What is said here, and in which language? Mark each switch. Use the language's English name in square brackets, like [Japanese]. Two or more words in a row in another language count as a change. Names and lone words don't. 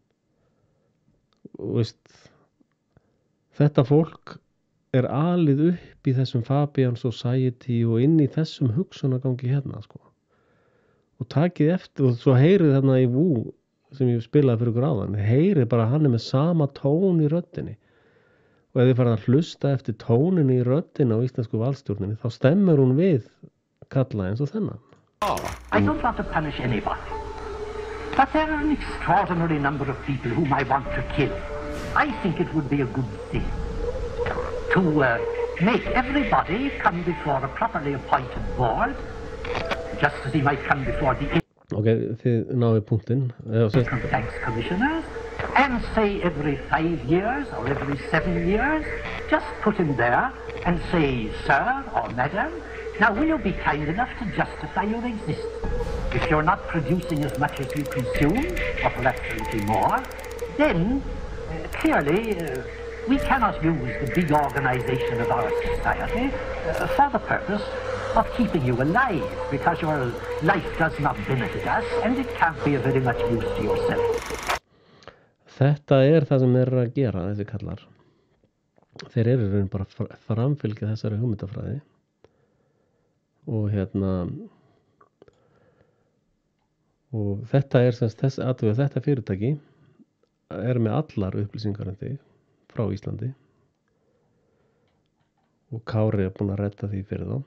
[Icelandic] Og veist, þetta fólk er alið upp í þessum Fabian Society og inn í þessum hugsunargangi hérna sko. Og takið eftir, og svo heyrið þarna í Vú sem ég spilaði fyrir ykkur áðan, heyrið bara að hann er með sama tón í röddinni. Og ef þið farið að hlusta eftir tóninni í röddinni á íslensku valstjórninni, þá stemmur hún við kalla eins og þennan. [English] I don't want to punish anybody, but there are an extraordinary number of people whom I want to kill. I think it would be a good thing to make everybody come before a properly appointed board, just as he might come before the [Icelandic] þið náðu punktinn. [English] Income tax commissioners, and say every 5 years or every 7 years, just put him there and say, sir or madam, now will you be kind enough to justify your existence? If you're not producing as much as you consume, or perhaps a little more, then clearly we cannot use the big organization of our society for the purpose of keeping you alive, because your life does not benefit us and it can't be of very much use to yourself. [Icelandic] Þetta er það sem þeir eru að gera, þessi kallar. Þeir eru raun bara framfylgja þessari hugmyndafræði og og þetta er þetta fyrirtæki er með allar upplýsingar en þig frá Íslandi og Kári er búinn að redda því fyrir þá.